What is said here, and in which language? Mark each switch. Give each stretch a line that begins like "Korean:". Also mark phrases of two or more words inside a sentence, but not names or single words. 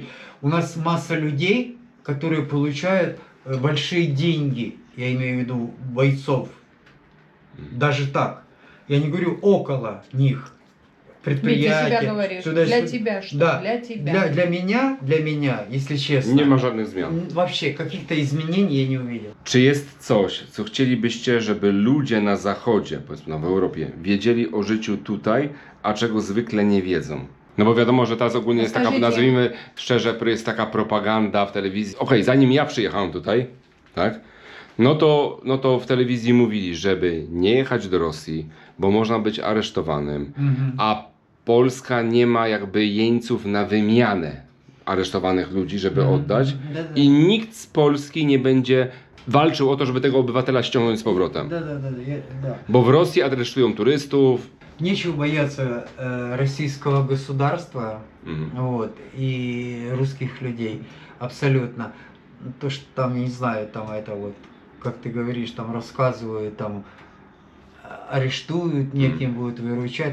Russian: У нас масса людей, которые получают большие деньги, я имею в виду бойцов, даже так, я не говорю около них. Предприятия. Для себя говоришь. Для тебя что? Да. Для тебя. Для меня, если честно.
Polish: Nie ma żadnych zmian.
Russian: Вообще, каких-то изменений я не увидел.
Polish: Czy jest coś, co chcielibyście, żeby ludzie na zachodzie, powiedzmy w Europie, wiedzieli o życiu tutaj, a czego zwykle nie wiedzą? No bo wiadomo, że teraz ogólnie jest taka,
Russian: Skажите.
Polish: nazwijmy szczerze, jest taka propaganda w telewizji. Okej, zanim ja przyjechałem tutaj, tak, no to w telewizji mówili, żeby nie jechać do Rosji, bo można być aresztowanym, a Polska nie ma jakby jeńców na wymianę aresztowanych ludzi, żeby oddać, i nikt z Polski nie będzie walczył o to, żeby tego obywatela ściągnąć z powrotem.
Russian: Да.
Polish: Bo w Rosji aresztują turystów.
Russian: Нечего бояться российского государства, Mhm. вот, и русских людей. Абсолютно. То, что там, не знаю, там это вот, как ты говоришь, там рассказывают, там арештуют, неким будут выручать.